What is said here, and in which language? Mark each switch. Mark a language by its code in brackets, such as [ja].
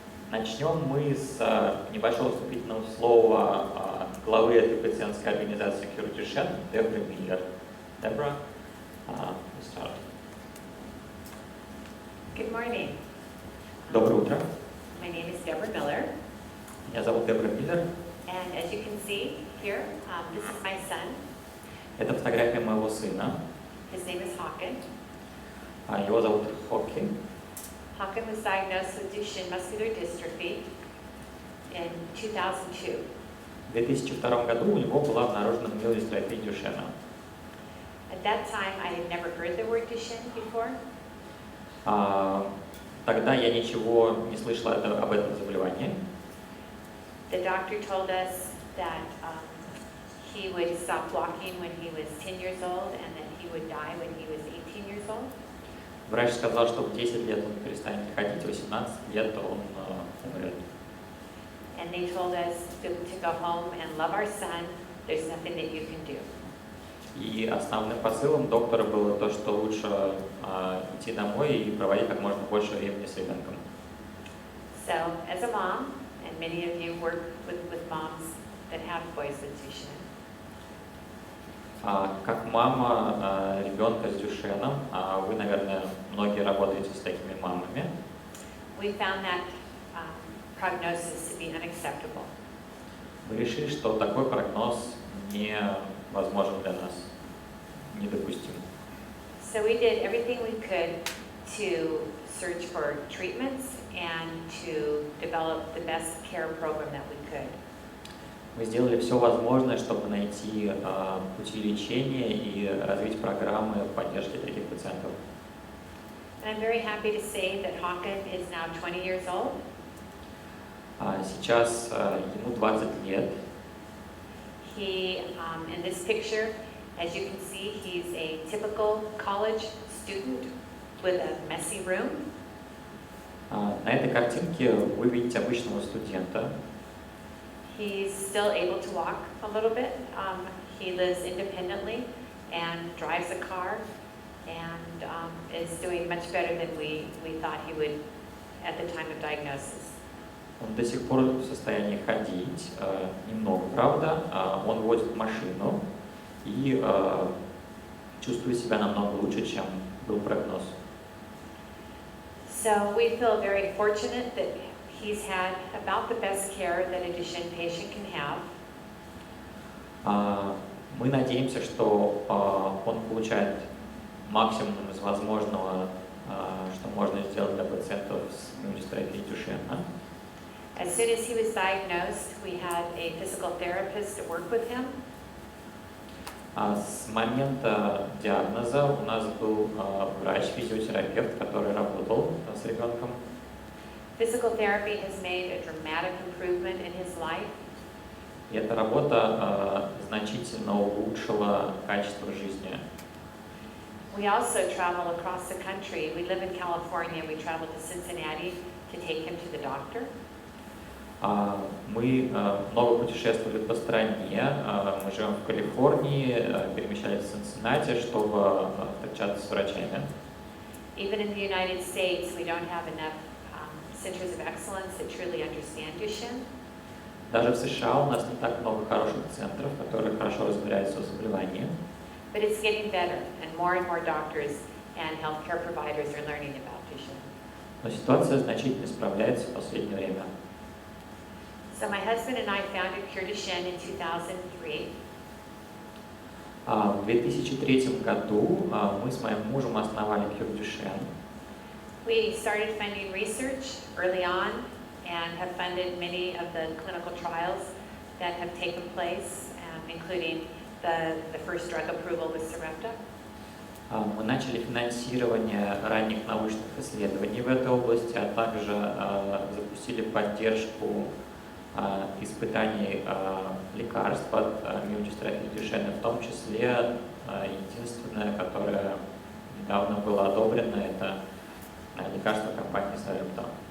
[ru] Начнем мы с небольшого вступительного слова главы этой пациентской организации Клюв Дюшен, Дебры Миллер. [en] Дебра, start. Good morning. [ru] Доброе утро. [en] My name is Deborah Miller. [ru] Меня зовут Дебра Миллер. [en] And as you can see here, this is my son. [ru] Это фотография моего сына. [en] His name is Hawken. [ru] Его зовут Хокки. [en] Hawken was diagnosed with Duchenne muscular dystrophy in 2002. [ru] В 2002 году у него была обнаружена миодистрофия Дюшена. [en] At that time, I had never heard the word Duchenne before. [ru] Тогда я ничего не слышала об этом заболевании. [en] The doctor told us that he would stop walking when he was 10 years old and that he would die when he was 18 years old. [ru] Врач сказал, что в 10 лет он перестанет ходить, в 18 лет он умрет. [en] And and they told us to go home and love our son. There's nothing that you can do. [ru] И основным посылом доктора было то, что лучше идти домой и проводить как можно больше времени с ребенком. [en] So, as a mom, and many of you work with moms that have boys with Duchenne, [ru] Как мама ребенка с Дюшеном, вы, наверное, многие работаете с такими мамами, [en] we found that prognosis to be unacceptable. [ru] мы решили, что такой прогноз невозможен для нас, недопустим. [en] So we did everything we could to search for treatments and to develop the best care program that we could. [ru] Мы сделали все возможное, чтобы найти пути лечения и развить программы поддержки таких пациентов. [en] And I'm very happy to say that Håkan is now 20 years old. [ru] Сейчас ему 20 лет. [en] He, in this picture, as you can see, he's a typical college student with a messy room. [ru] На этой картинке вы видите обычного студента. [en] He's still able to walk a little bit. He lives independently and drives a car and is doing much better than we thought he would at the time of diagnosis. [ru] Он до сих пор в состоянии ходить, немного, правда. Он водит машину и чувствует себя намного лучше, чем был прогноз. [en] So we feel very fortunate that he's had about the best care that a Duchenne patient can have. [ru] Мы надеемся, что он получает максимум из возможного, что можно сделать для пациентов с дистрофией Дюшена. [en] As soon as he was diagnosed, we had a physical therapist to work with him. [ru] С момента диагноза у нас был врач-физиотерапевт, который работал с ребенком. [en] Physical therapy has made a dramatic improvement in his life. [ru] И эта работа значительно улучшила качество жизни. [en] We also travel across the country. We live in California. We travel to Cincinnati to take him to the doctor. [ru] Мы много путешествовали по стране. Мы живем в Калифорнии, перемещались в Цинциннати, чтобы встречаться с врачами. [en] Even in the United States, we don't have enough centers of excellence that truly understand Duchenne. [ru] Даже в США у нас не так много хороших центров, которые хорошо разбираются в заболевании. [en] But it's getting better, and more doctors and healthcare providers are learning about Duchenne. [ru] Но ситуация значительно исправляется в последнее время. [en] So my husband and I founded Cure Duchenne in 2003. [ru] В 2003 году мы с моим мужем основали Cure Duchenne. [en] We started funding research early on and have funded many of the clinical trials that have taken place, including the first drug approval with Sarepta. [ru] Мы начали финансирование ранних научных исследований в этой области, а также запустили поддержку испытаний лекарств от миодистрофии Дюшена, в том числе единственное, которое недавно было одобрено, это лекарство компании Sarepta.